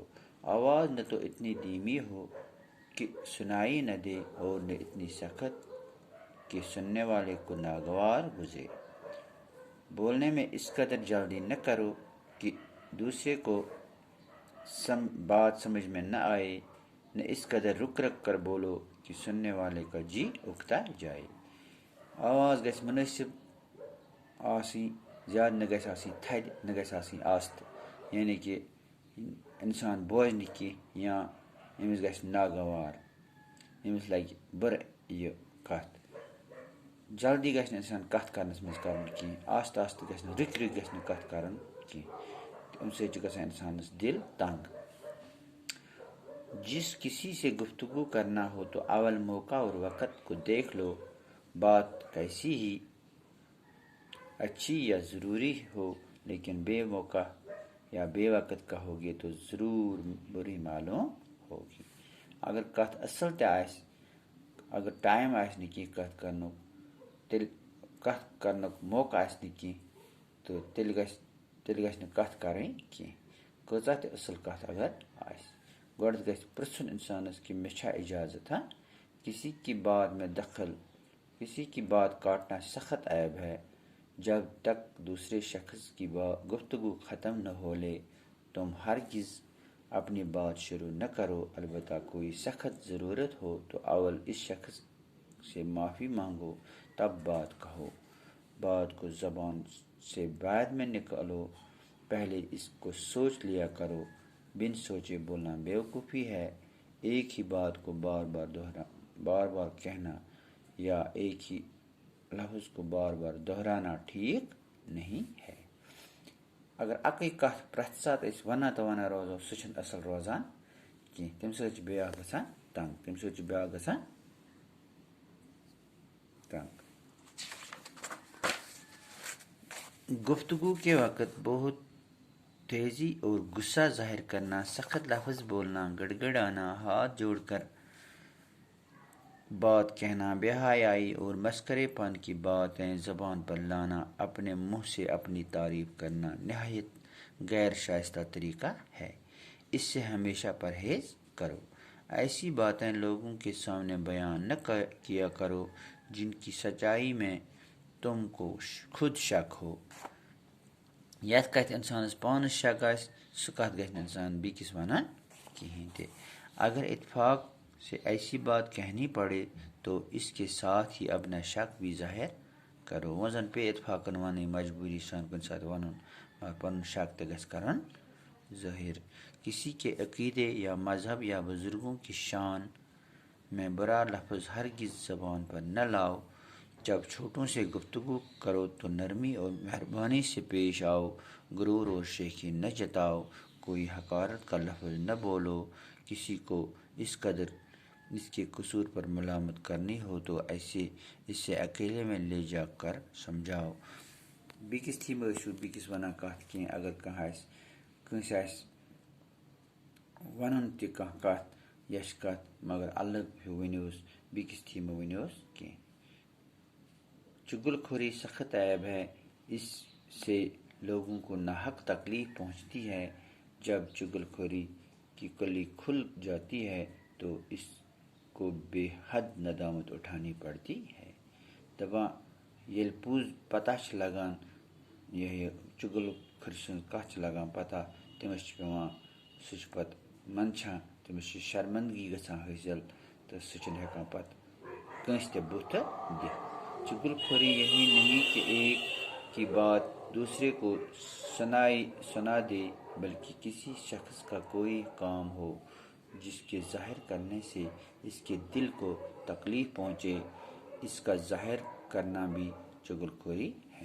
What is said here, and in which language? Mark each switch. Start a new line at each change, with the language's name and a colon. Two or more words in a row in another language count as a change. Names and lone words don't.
Urdu: آواز نہ تو اتنی دھیمی ہو کہ سنائی نہ دے اور نہ اتنی سخت کہ سننے والے کو ناگوار گزرے۔ بولنے میں اس قدر جلدی نہ کرو کہ دوسرے کو بات سمجھ میں نہ آئے، نہ اس قدر رک کر بولو کہ سننے والے کا جی اکتا جائے۔
Kashmiri: آواز گژھِ مناسب آسٕنۍ، زیادٕ نہ گژھِ آسٕنۍ تھدِ، نہ گژھِ آسٕنۍ آستہٕ، یعنی کہ انسان بوزِ نہٕ کینٛہہ یا أمِس گژھِ ناگوار، أمِس لگہِ بُرٕ یہِ کَتھ۔ جلدی گژھِ نہٕ اِنسان کَتھ کَرنَس منٛز کَرُن کینٛہہ، آستہٕ آستہٕ گژھِ نہٕ، رٕکۍ گژھِ نہٕ کَتھ کَرُن کینٛہہ، اَمہِ سۭتۍ چھُ گژھان اِنسانَس دِل تنگ۔
Urdu: جس کسی سے گفتگو کرنا ہو تو اول موقع اور وقت کو دیکھ لو۔ بات کیسی ہی اچھی یا ضروری ہو لیکن بے موقع یا بے وقت کہو گے تو ضرور بری معلوم ہوگی۔
Kashmiri: اگر کتھ اصل تہِ آسہِ، اگر ٹائم آسہِ نہٕ کینٛہہ کتھ کرنُک، تیٚلہِ کتھ کرنُک موقعہٕ آسہِ نہٕ کینٛہہ تہٕ تیٚلہِ گژھِ نہٕ کتھ کرٕنۍ کینٛہہ، کۭژاہ تہِ اصل کتھ اگر آسہِ۔ گۄڈٕ گژھِ پرژھُن انسانس کہ مےٚ چھا اجازت ہے؟
Urdu: کسی کی بات میں دخل، کسی کی بات کاٹنا سخت عیب ہے۔ جب تک دوسرے شخص کی گفتگو ختم نہ ہو لے تم ہرگز اپنی بات شروع نہ کرو، البتہ کوئی سخت ضرورت ہو تو اول اس شخص سے معافی مانگو تب بات کہو۔ بات کو زبان سے بعد میں نکالو، پہلے اس کو سوچ لیا کرو۔ بن سوچے بولنا بیوقوفی ہے۔ ایک ہی بات کو بار بار کہنا یا ایک ہی لفظ کو بار بار دہرانا ٹھیک نہیں ہے۔
Kashmiri: اگر اکے کتھ پرٛٮ۪تھ ساتہٕ أسۍ ونان تہٕ ونان روزو سُہ چھُنہٕ اصل روزان کینٛہہ، تمہِ سۭتۍ چھُ بیٛاکھ گژھان تنگ۔
Urdu: گفتگو کے وقت بہت تیزی اور غصہ ظاہر کرنا، سخت لفظ بولنا، گڑگڑانا، ہاتھ جوڑ کر بات کہنا، بے حیائی اور مسخرے پن کی باتیں زبان پر لانا، اپنے منہ سے اپنی تعریف کرنا نہایت غیر شائستہ طریقہ ہے۔ اس سے ہمیشہ پرہیز کرو۔ ایسی باتیں لوگوں کے سامنے بیان نہ کیا کرو جن کی سچائی میں تم کو خود شک ہو۔
Kashmiri: یتھ کتھ انسانس پانس شک آسہِ سُہ کتھ گژھِ نہٕ انسان بیٚکِس ونان کہیٖنۍ تہِ۔
Urdu: اگر اتفاق سے ایسی بات کہنی پڑے تو اس کے ساتھ ہی اپنا شک بھی ظاہر کرو۔
Kashmiri: وۄنۍ زن پے اتفاقن ونٕنۍ مجبوری سان کُنہِ ساتہٕ ونُن، مگر پنُن شک تہِ گژھِ کرُن ظٲہر۔
Urdu: کسی کے عقیدے یا مذہب یا بزرگوں کی شان میں برا لفظ ہرگز زبان پر نہ لاؤ۔ جب چھوٹوں سے گفتگو کرو تو نرمی اور مہربانی سے پیش آؤ، غرور اور شیخی نہ جتاؤ، کوئی حقارت کا لفظ نہ بولو۔ کسی کو اس قدر اس کے قصور پر ملامت کرنی ہو تو اسے اکیلے میں لے جا کر سمجھاؤ۔
Kashmiri: بیٚکِس تھی مہٕ ٲسِو بیٚکِس ونان کتھ کینٛہہ۔ اگر کٲنٛسہِ آسہِ ونُن تہِ کانٛہہ کتھ یچھ کتھ مگر الگ ہیوٗ ؤنۍہوٗس، بیٚکِس تھی مہٕ ؤنۍہوٗس کینٛہہ۔
Urdu: چگل خوری سخت عیب ہے، اس سے لوگوں کو ناحق تکلیف پہنچتی ہے۔ جب چگل خوری کی کلی کھل جاتی ہے تو اس کو بے حد ندامت اٹھانی پڑتی ہے۔
Kashmiri: دپان ییٚلہِ پوٚز پتہ چھِ لگان، یہِ چُگل کھُرِ سٕنٛز کتھ چھِ لگان پتہ، تٔمِس چھِ پیٚوان، سُہ چھُ پتہٕ منٛدچھان، تٔمِس چھِ شرمندگی گژھان حٲصِل تو سہ چھُنہٕ ہٮ۪کان پتہٕ کٲنٛسہِ تہِ بُتھٕ دِتھ.
Urdu: چغل خوری یہی نہیں کہ ایک کی بات دوسرے کو سنا دے بلکہ کسی شخص کا کوئی کام ہو جس کے ظاہر کرنے سے اس کے دل کو تکلیف پہنچے، اس کا ظاہر کرنا بھی چغل خوری ہے.